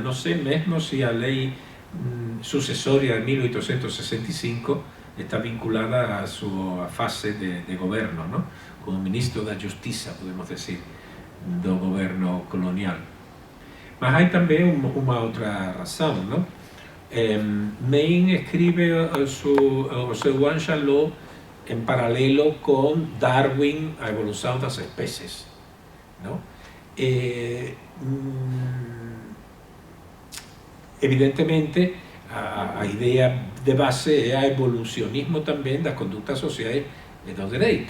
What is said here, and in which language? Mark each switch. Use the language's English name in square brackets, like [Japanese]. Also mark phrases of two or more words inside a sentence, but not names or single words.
[Portuguese] Não sei mesmo se a lei sucessória de 1865 está vinculada a sua fase de governo, não? Como ministro da Justiça, podemos dizer, do governo colonial. Mas há também uma outra razão, não? [Galician] Maine escribe o seu Ancient Law en paralelo con Darwin, [Portuguese] a evolução das especies, não? [Galician] Evidentemente, a idea de base é a evolucionismo tamén das conductas sociais e dos dereitos.